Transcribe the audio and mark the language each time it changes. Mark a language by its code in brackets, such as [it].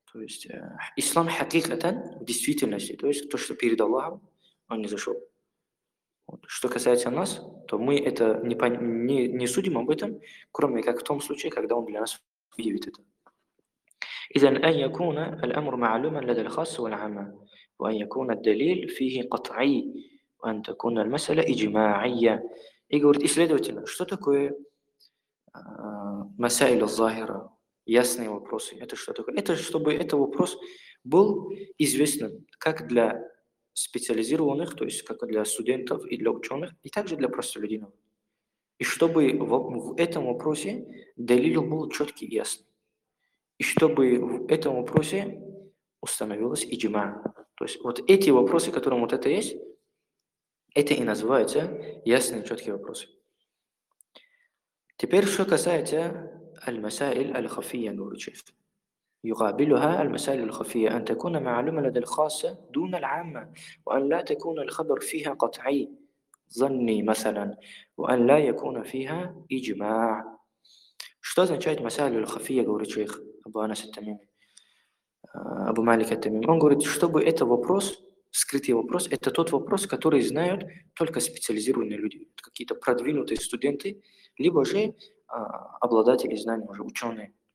[ru] То есть ислам хакикатан в действительности, то есть то, что перед Аллахом, он не зашел. Вот. Что касается нас, то мы это не судим об этом, кроме как в том случае, когда он для нас выявит это. Итак, [ar] ан якуна аль-амру ма'луман лада аль-хасса валь-амма, ва ан якуна ад-далил фихи кат'и, أن تكون المسألة إجماعية. [ru] И говорит, и следовательно, что такое масаил аз-захира, ясные вопросы? Это что такое? Это чтобы этот вопрос был известен как для специализированных, то есть как для студентов и для ученых, и также для простолюдинов. И чтобы в этом вопросе далил был четкий и ясный. И чтобы в этом вопросе установилась иджма. То есть вот эти вопросы, которым вот это есть, это и называется ясные, четкие вопросы. Теперь, что касается [ar] المسائل الخفية نور الشيف. يقابلها المسائل الخفية أن تكون معلومة لدى الخاصة دون العامة وأن لا تكون الخبر فيها قطعي ظني مثلا وأن لا يكون فيها إجماع. [ru] Что означает [ar] مسائل الخفية, [ru] говорит шейх Абу Анас ат-Тамими, Абу Малик ат-Тамими? Он говорит, чтобы это вопрос, скрытый вопрос, это тот вопрос, который знают только специализированные люди, какие-то продвинутые студенты, либо же обладатели знаний, уже ученые.